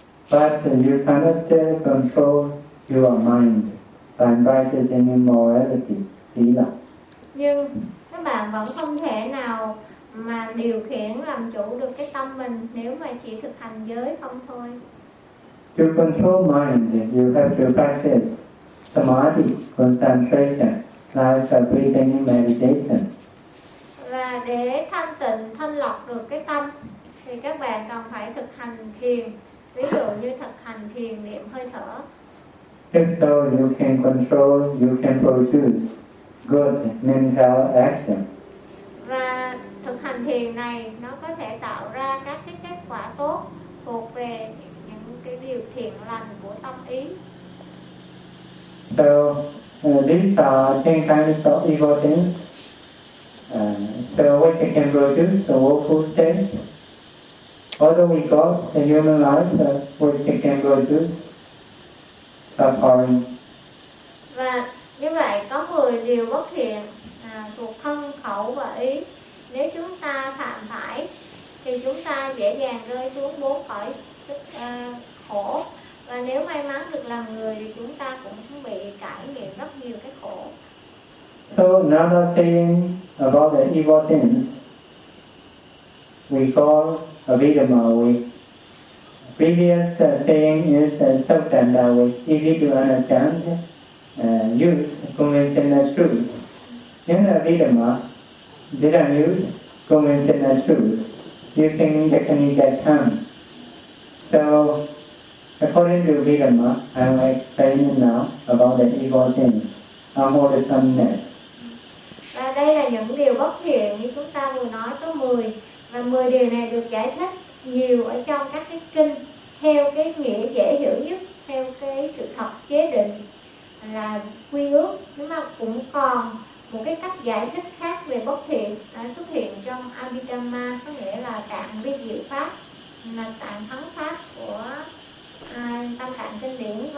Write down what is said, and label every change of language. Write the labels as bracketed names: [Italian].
[English] But you cannot still control your mind by practicing immorality, sila. [Vietnamese] Nhưng các bạn vẫn không thể nào mà điều khiển, làm chủ được cái tâm mình nếu mà chỉ thực hành giới không thôi. [English] To control mind, you have to practice samadhi, concentration, like breathing meditation. [Vietnamese] Và để thanh tịnh, thanh lọc được cái tâm thì các bạn cần phải thực hành thiền. Ví dụ như thực hành thiền niệm hơi thở. [English] If so, you can control, you can produce good mental action. [Vietnamese] Và thực hành thiền này nó có thể tạo ra các cái kết quả tốt thuộc về những cái điều thiện lành của tâm ý. [English] So these are 10 kinds of evil things. So what you can produce, the woeful states. Although we got the human life, which you can produce, suffering. [Vietnamese] Và như vậy có 10 điều bất thiện thuộc thân, khẩu và ý. Nếu chúng ta phạm phải, thì chúng ta dễ dàng rơi xuống 4 cõi khổ. Và nếu may mắn được làm người thì chúng ta cũng bị trải nghiệm rất nhiều cái khổ. [English] So now we're saying about the evil things. We call abhidhamma. Previous saying is sabdanda, easy to understand, use conventional truth. In abhidhamma, didn't use conventional truth, using technical terms. So according to abhidhamma, I will explain now about the evil things, unwholesomeness. [Vietnamese] Và đây là những điều bất thiện như chúng ta vừa nói có 10. Và 10 điều này được giải thích nhiều ở trong các cái kinh theo cái nghĩa dễ hiểu nhất, theo cái sự thật chế định là quy ước. Nhưng mà cũng còn một cái cách giải thích khác về bất thiện đã xuất hiện trong Abhidhamma, có nghĩa là tạng biết diệu pháp, là tạng thắng pháp của tâm tạng kinh điển.